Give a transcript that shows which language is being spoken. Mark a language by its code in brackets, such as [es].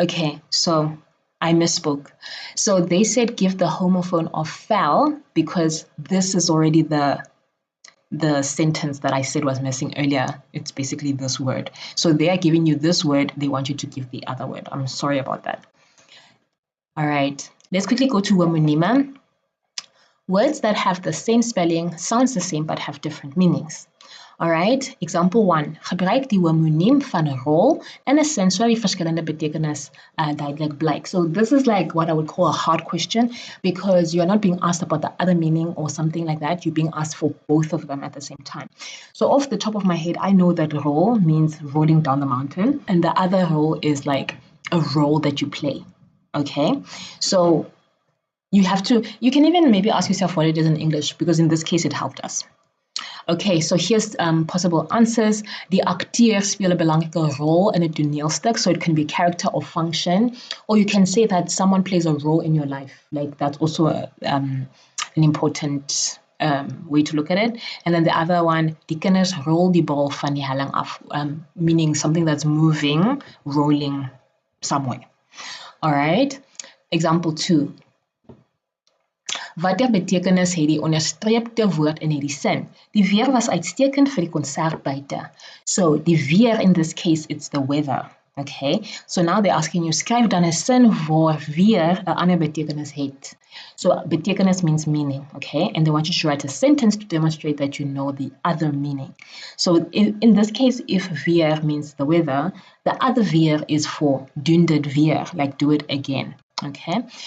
[en] Okay, so I misspoke. So they said give the homophone of fel because this is already the sentence that I said was missing earlier. It's basically this word. So they are giving you this word. They want you to give the other word. I'm sorry about that. All right, let's quickly go to homonime. Words that have the same spelling, sounds the same, but have different meanings. All right, example 1. [af] Gebruik die homoniem van 'n rol in 'n sin waar die verskillende betekenis duidelik blyk. [en] So this is like what I would call a hard question because you are not being asked about the other meaning or something like that. You're being asked for both of them at the same time. So off the top of my head, I know that roll means rolling down the mountain, and the other role is like a role that you play. Okay, so you can even maybe ask yourself what it is in English because in this case it helped us. Okay, so here's possible answers. [af] Die acteur speel 'n belangrike rol in 'n toneelstuk, [en] so it can be character or function, or you can say that someone plays a role in your life. Like that's also an important way to look at it. And then the other one, [af] die kinders rol die bal van die helling af, [en] meaning something that's moving, rolling somewhere. All right, example 2. [af] Watter betekenis het die onderstreepte woord in hierdie sin? Die weer was uitstekend vir die konsert buite. [en] So die weer in this case, it's the weather. Okay, so now they're asking you, [af] skryf dan 'n sin waar weer 'n ander betekenis het. [en] So betekenis means meaning, okay? And they want you to write a sentence to demonstrate that you know the other meaning. So in this case, if weer means the weather, the other weer is for [af] doen dit weer, [en] like do it again, okay?